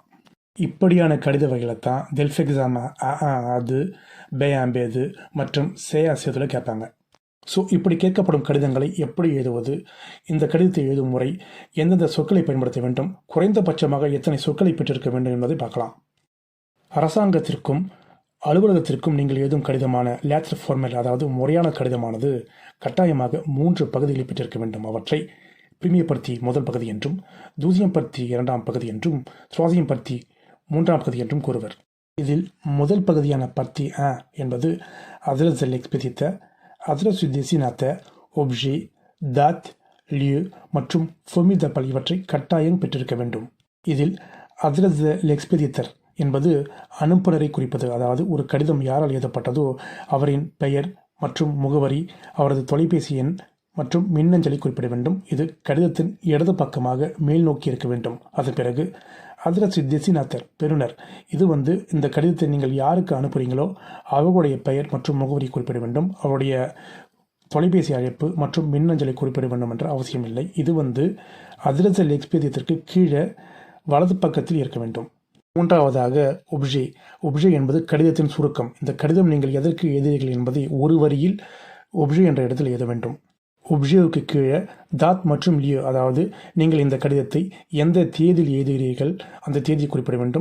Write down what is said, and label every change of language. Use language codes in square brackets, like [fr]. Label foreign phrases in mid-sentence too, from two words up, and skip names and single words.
[ta] இப்படியான கடித வகைகளை தான் டெல்ஃப் எக்ஸாம் அது B1 பேது மற்றும் C1 சேதுல கேட்பாங்க. ஸோ இப்படி கேட்கப்படும் கடிதங்களை எப்படி எழுதுவது, இந்த கடிதத்தை எழுதும் முறை, எந்தெந்த சொற்களை பயன்படுத்த வேண்டும், குறைந்தபட்சமாக எத்தனை சொற்களை பெற்றிருக்க வேண்டும் என்பதை பார்க்கலாம். அரசாங்கத்திற்கும் அலுவலகத்திற்கும் நீங்கள் எழுதும் கடிதமான lettre formelle, அதாவது முறையான கடிதமானது கட்டாயமாக 3 பகுதிகளை பெற்றிருக்க வேண்டும். அவற்றை [fr] première partie [ta] முதல் பகுதி என்றும், [fr] deuxième partie [ta] 2ஆம் பகுதி என்றும், [fr] troisième partie [ta] 3ஆம் பகுதி என்றும் கூறுவர். இதில் முதல் பகுதியான பத்தி என்பது [fr] adresse de l'expéditeur, adresse du destinataire, objet, date, lieu [ta] மற்றும் [fr] formule d'appel [ta] இவற்றை கட்டாயம் பெற்றிருக்க வேண்டும். இதில் [fr] adresse de l'expéditeur [ta] என்பது அனுப்புநரை குறிப்பது, அதாவது ஒரு கடிதம் யாரால் எழுதப்பட்டதோ அவரின் பெயர் மற்றும் முகவரி, அவரது தொலைபேசி எண் மற்றும் மின்னஞ்சலை குறிப்பிட வேண்டும். இது கடிதத்தின் இடது பக்கமாக மேல் நோக்கி இருக்க வேண்டும். [fr] அதன் பிறகு adresse du destinataire, [ta] பெறுநர், இது இந்த கடிதத்தை நீங்கள் யாருக்கு அனுப்புகிறீங்களோ அவர்களுடைய பெயர் மற்றும் முகவரி குறிப்பிட வேண்டும். அவருடைய தொலைபேசி அழைப்பு மற்றும் மின்னஞ்சலை குறிப்பிட வேண்டும் என்ற அவசியம் இல்லை. இது [fr] adresse de l'expéditeur [ta] கீழே வலது பக்கத்தில் இருக்க வேண்டும். மூன்றாவதாக ஒப்ஜே என்பது கடிதத்தின் சுருக்கம். இந்த கடிதம் நீங்கள் எதற்கு எழுதுகிறீர்கள் என்பதை ஒரு வரியில் ஒப்ஜே என்ற இடத்தில் எழுத வேண்டும். ஒப்ஜெக்டுக்கு கீழே தாத் மற்றும் லியோ, அதாவது நீங்கள் இந்த கடிதத்தை எந்த தேதியில் எழுதுகிறீர்கள் அந்த தேதியை குறிப்பிட வேண்டும்.